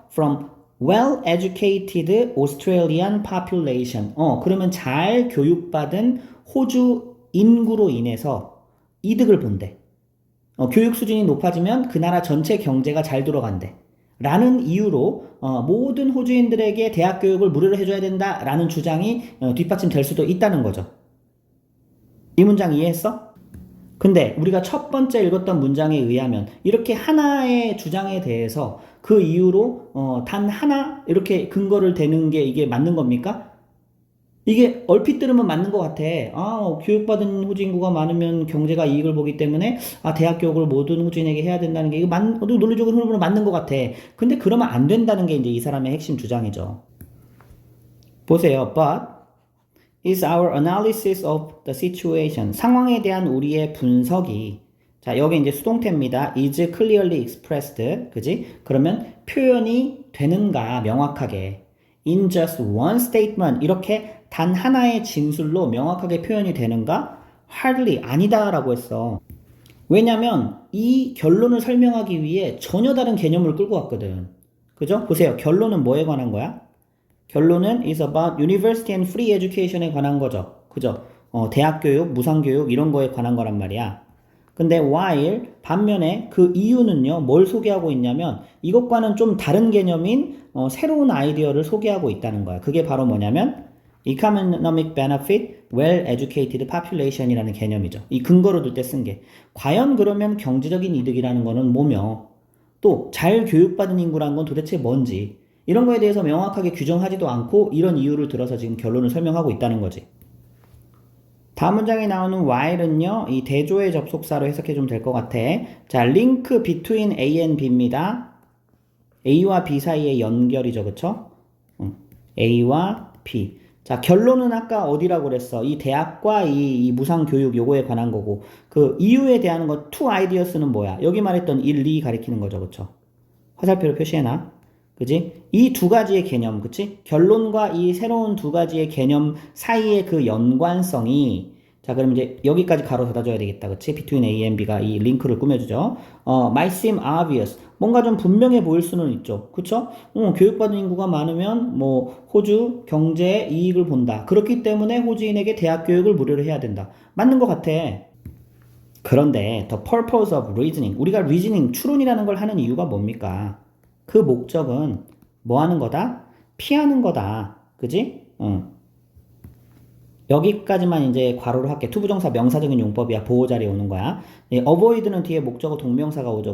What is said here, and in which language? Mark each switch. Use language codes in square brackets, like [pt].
[en] From well-educated Australian population. [ko] 그러면 잘 교육받은 호주 인구로 인해서 이득을 본대. 교육 수준이 높아지면 그 나라 전체 경제가 잘 돌아간대. 라는 이유로 모든 호주인들에게 대학 교육을 무료로 해줘야 된다라는 주장이 뒷받침될 수도 있다는 거죠. 이 문장 이해했어? 근데 우리가 첫 번째 읽었던 문장에 의하면 이렇게 하나의 주장에 대해서 그 이유로 단 하나 이렇게 근거를 대는 게 이게 맞는 겁니까? 이게 얼핏 들으면 맞는 것 같아. 교육받은 호주 인구가 많으면 경제가 이익을 보기 때문에 대학 교육을 모든 호주인에게 해야 된다는 게 이거 논리적인 흐름으로 맞는 것 같아. 근데 그러면 안 된다는 게 이제 이 사람의 핵심 주장이죠. 보세요. [en] But is our analysis of the situation. [ko] 상황에 대한 우리의 분석이 자, 여기 이제 수동태입니다. [en] is clearly expressed. [ko] 그지? 그러면 표현이 되는가 명확하게 [en] in just one statement [ko] 이렇게 단 하나의 진술로 명확하게 표현이 되는가? hardly 아니다라고 했어. 왜냐면 이 결론을 설명하기 위해 전혀 다른 개념을 끌고 왔거든. 그죠? 보세요. 결론은 뭐에 관한 거야? 결론은 [en] is about university and free education에 관한 거죠. [ko] 그죠? 대학 교육, 무상 교육 이런 거에 관한 거란 말이야. 근데 [en] while [ko] 반면에 그 이유는요, 뭘 소개하고 있냐면 이것과는 좀 다른 개념인 새로운 아이디어를 소개하고 있다는 거야. 그게 바로 뭐냐면 [en] economic benefit, well-educated population [ko] 이라는 개념이죠. 이 근거로 둘 때 쓴 게. 과연 그러면 경제적인 이득이라는 거는 뭐며 또 잘 교육받은 인구란 건 도대체 뭔지 이런 거에 대해서 명확하게 규정하지도 않고 이런 이유를 들어서 지금 결론을 설명하고 있다는 거지. 다음 문장에 나오는 while은요, 이 대조의 접속사로 해석해 주면 될 것 같아. [en] 자, link between A and B입니다. [ko] A와 B 사이의 연결이죠, 그쵸? A와 B. 자, 결론은 아까 어디라고 그랬어? 이 대학과 이 무상 교육 요거에 관한 거고, 그 이유에 대한 거, two ideas는 뭐야? 여기 말했던 1, 2 가리키는 거죠, 그쵸? 화살표로 표시해놔. 그지? 이 두 가지의 개념, 그치? 결론과 이 새로운 두 가지의 개념 사이의 그 연관성이, 자, 그럼 이제 여기까지 가로 닫아줘야 되겠다, 그치? [en] between A and B [ko] 가 이 링크를 꾸며주죠. [en] might seem obvious. [ko] 뭔가 좀 분명해 보일 수는 있죠. 그쵸? 교육받은 인구가 많으면, 호주 경제에 이익을 본다. 그렇기 때문에 호주인에게 대학 교육을 무료로 해야 된다. 맞는 것 같아. 그런데, [en] the purpose of reasoning. [ko] 우리가 reasoning, 추론이라는 걸 하는 이유가 뭡니까? 그 목적은 뭐 하는 거다? 피하는 거다. 그지? 여기까지만 이제 괄호로 할게. 투부정사 명사적인 용법이야. 보호 자리에 오는 거야. avoid는 뒤에 목적어 동명사가 오죠.